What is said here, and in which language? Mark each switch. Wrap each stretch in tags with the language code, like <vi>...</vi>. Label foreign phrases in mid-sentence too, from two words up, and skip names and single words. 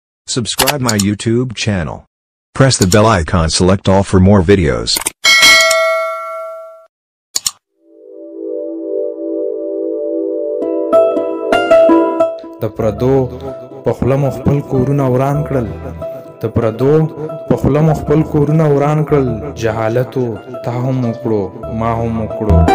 <en>Subscribe my YouTube channel. Press the bell icon, select all for more videos.</en> <ps>د پردو په خوله مو خپل کورونه وران کړل، د پردو په خوله مو خپل کورونه وران کړل، جهالتو تا هم وکړو ما هم وکړو.</ps>